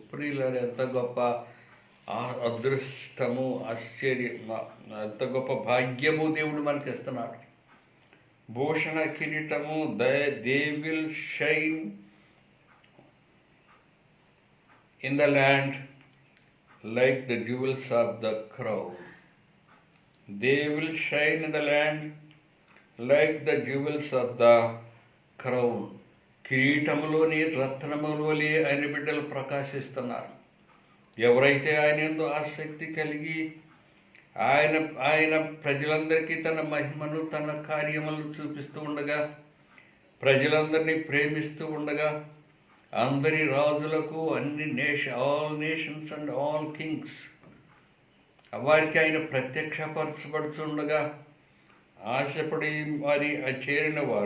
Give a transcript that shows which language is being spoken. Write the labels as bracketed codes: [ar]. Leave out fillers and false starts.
[te] ప్రియులారా, ఎంత గొప్ప అదృష్టము, ఆశ్చర్యం, ఎంత గొప్ప భాగ్యము దేవుడు మనకి ఇస్తున్నాడు. భూషణ కిరీటము, [en] They will shine in the land like the jewels of the crown. They will shine in the land like the jewels of the crown. [te] కిరీటములోని రత్నముల వలె ఆయన బిడ్డలు ప్రకాశిస్తున్నారు. ఎవరైతే ఆయన యందు ఆసక్తి కలిగి ఆయన ప్రజలందరికీ తన మహిమను, తన కార్యములను చూపిస్తూ ఉండగా, ప్రజలందరినీ ప్రేమిస్తూ ఉండగా, అందరి రాజులకు, [en] all nations and all kings [te] వారికి ఆయన ప్రత్యక్షపరచబడుతుండగా ఆశపడి మరి చేరిన